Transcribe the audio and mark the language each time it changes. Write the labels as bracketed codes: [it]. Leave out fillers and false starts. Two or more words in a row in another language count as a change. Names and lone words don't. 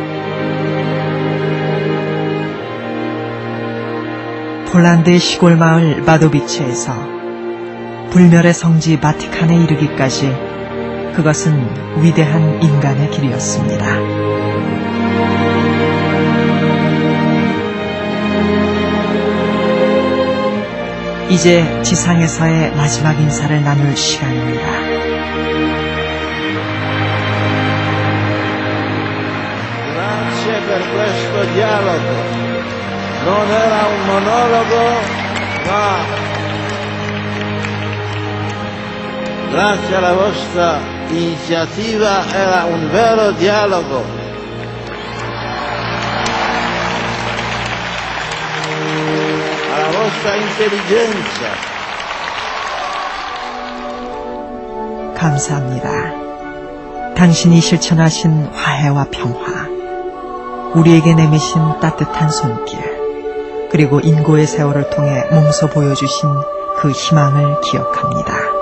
[ko] 폴란드의 시골 마을 바도비체에서 불멸의 성지 바티칸에 이르기까지 그것은 위대한 인간의 길이었습니다. 이제 지상에서의 마지막 인사를 나눌 시간입니다. [it] Grazie per questo dialogo. Non era un monologo, ma grazie alla vostra iniziativa era un vero dialogo. Alla vostra intelligenza. [ko] 감사합니다. 당신이 실천하신 화해와 평화, 우리에게 내미신 따뜻한 손길, 그리고 인고의 세월을 통해 몸소 보여주신 그 희망을 기억합니다.